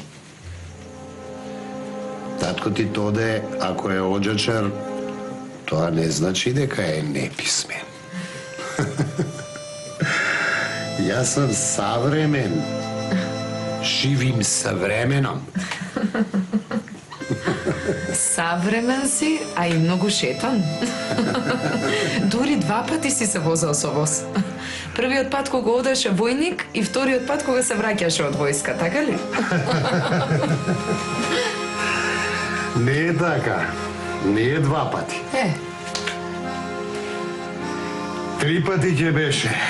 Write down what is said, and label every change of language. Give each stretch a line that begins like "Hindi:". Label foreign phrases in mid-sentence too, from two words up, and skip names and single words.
Macedonian: Татко ти тоде, ако е оđачар, тоа не значи дека е неписмен. Јас сум савремен. Живим со временом.
Serbian: Savremen si, a i mnogo šetan.
Macedonian: Дури 2 пати си се возел со воз. Првиот пат кога одеше војник и вториот пат кога се враќаше од војска, така ли? Не е така. Не е 2 пати. 3 пати ќе беше.